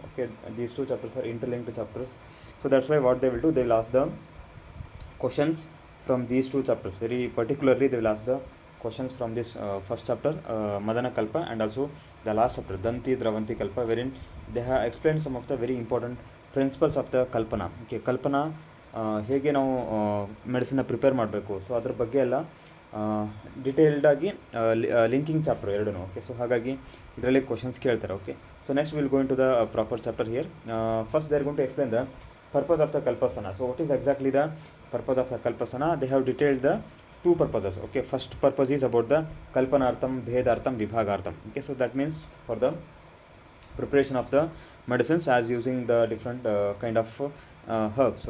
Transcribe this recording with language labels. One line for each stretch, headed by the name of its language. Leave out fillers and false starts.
English: Okay, these two chapters are interlinked chapters. So that's why what they will do, they will ask the questions from these two chapters. Very particularly, they will ask the questions from this first chapter, Madana Kalpa, and also the last chapter, Danti Dravanti Kalpa, wherein they have explained some of the very important principles of the Kalpana.
Kannada: Okay, Kalpana ಹೇಗೆ ನಾವು ಮೆಡಿಸಿನ್ನ prepare ಮಾಡಬೇಕು, so ಅದ್ರ ಬಗ್ಗೆ ಎಲ್ಲ ಡಿಟೇಲ್ಡಾಗಿ linking chapter ಎರಡೂ.
English: okay, so
Kannada: ಹಾಗಾಗಿ ಇದರಲ್ಲಿ questions ಕೇಳ್ತಾರೆ.
English: Okay, so next will going to the proper chapter here. First they are going to explain the purpose of the Kalpasthana. So what is exactly the purpose of the Kalpasthana? They have detailed the two purposes. Okay, first purpose is about the Kalpanartham, Bhedartham, Vibhagartham. Okay, so that means for the preparation of the medicines as using the different kind of herbs.